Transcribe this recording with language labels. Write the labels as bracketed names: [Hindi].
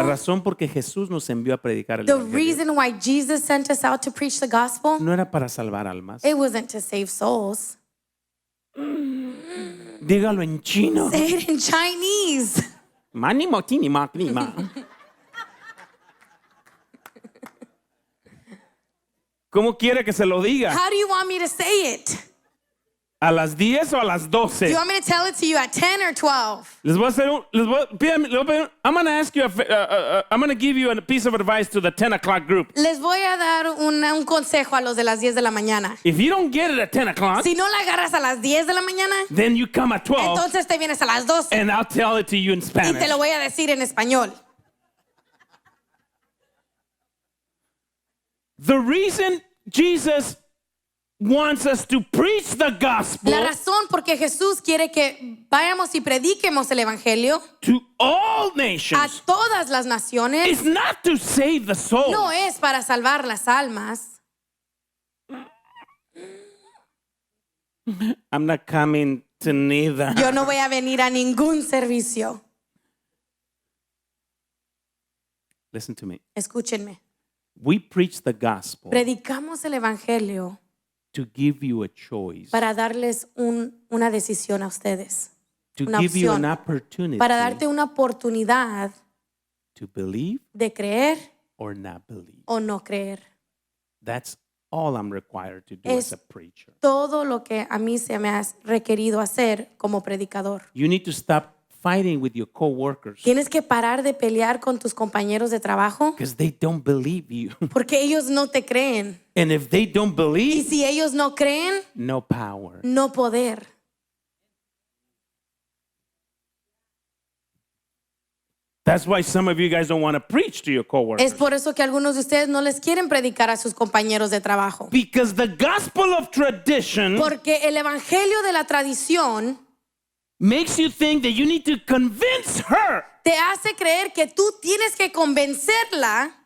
[Spanish] razón por que Jesús nos envió a predicar el [English] the [Spanish] evangelio. [English] reason why Jesus sent us out to preach the gospel, [Spanish] No era para salvar almas. [English] it wasn't to save souls. [Spanish] Dígalo en chino. [English] Say it in Chinese. Mani mo tini ma tini ma. [Spanish] ¿Cómo quiere que se lo diga? [English] How do you want me to say it? [Spanish] ¿A las 10 o a las [English] Do 12? you want me to tell it to you at 10 or 12? [Spanish] Les voy a hacer [English] I'm going to ask you, I'm going to give you a piece of advice to the 10 o'clock group. [Spanish] Les voy a dar un consejo a los de las 10 de la mañana. [English] If you don't get it at 10 o'clock, [Spanish] Si no la agarras a las 10 de la mañana, [English] then you come at 12 [Spanish] entonces te vienes a las 12 [English] and I'll tell it to you in [Spanish] y te [English] Spanish. [Spanish] lo voy a decir en español. [English] The reason Jesus wants us to preach the gospel [Spanish] La razón por qué Jesús quiere que vayamos y prediquemos el evangelio [English] to all [Spanish] a [English] nations [Spanish] todas las naciones [English] is not to save the soul. [Spanish] no es para salvar las almas. [English] I'm not coming to neither. [Spanish] Yo no voy a venir a ningún servicio. [English] Listen to me. [Spanish] Escúchenme. [English] We preach the gospel [Spanish] Predicamos el evangelio [English] to give you a choice, [Spanish] para darles una decisión a ustedes, [English] to [Spanish] una [English] give you an opportunity [Spanish] para darte una oportunidad [English] to believe [Spanish] de creer [English] or not believe. [Spanish] o no creer. [English] That's all I'm required to do [Spanish] Es [English] as a preacher. [Spanish] todo lo que a mí se me ha requerido hacer como predicador. [English] You need to stop fighting with your coworkers [Spanish] Tienes que parar de pelear con tus compañeros de trabajo [English] because they don't believe you. [Spanish] porque ellos no te creen. [English] And if they don't [Spanish] Y [English] believe, [Spanish] si ellos no creen, [English] no power. [Spanish] no poder. [English] That's why some of you guys don't want to preach to your coworkers. [Spanish] Es por eso que algunos de ustedes no les quieren predicar a sus compañeros de trabajo. [English] Because the gospel of tradition [Spanish] Porque el evangelio de la tradición [English] makes you think that you need to convince her. [Spanish] te hace creer que tú tienes que convencerla.